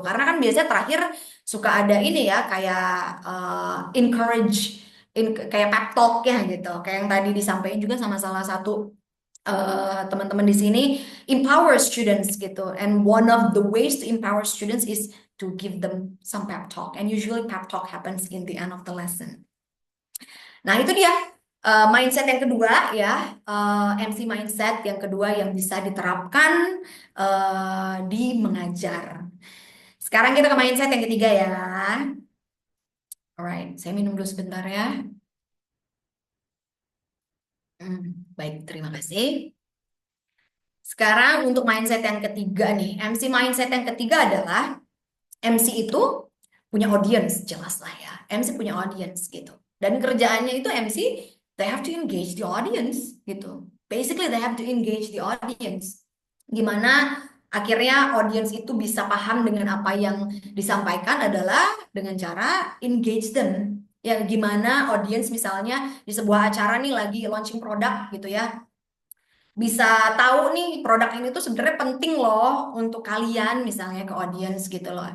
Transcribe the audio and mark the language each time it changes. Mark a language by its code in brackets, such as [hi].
[id] Karena kan biasanya terakhir suka ada ini ya kayak encourage, kayak pep talk ya gitu, kayak yang tadi disampaikan juga sama salah satu teman-teman di sini, [en] empower students [id] gitu. [en] And one of the ways to empower students is to give them some pep talk. And usually pep talk happens in the end of the lesson. [id] Nah, itu dia mindset yang kedua ya, MC mindset yang kedua yang bisa diterapkan di mengajar. Sekarang kita ke mindset yang ketiga ya. Alright, saya minum dulu sebentar ya. Baik, terima kasih. Sekarang untuk mindset yang ketiga nih, MC mindset yang ketiga adalah MC itu punya audience, jelas lah ya. MC punya audience gitu. Dan kerjaannya itu MC, [en] they have to engage the audience [id] gitu. [en] Basically they have to engage the audience. [id] Gimana akhirnya audience itu bisa paham dengan apa yang disampaikan adalah dengan cara engage them. Ya gimana audience misalnya di sebuah acara nih lagi launching produk gitu ya, bisa tahu nih produk ini tuh sebenarnya penting loh untuk kalian misalnya ke audience gitu loh.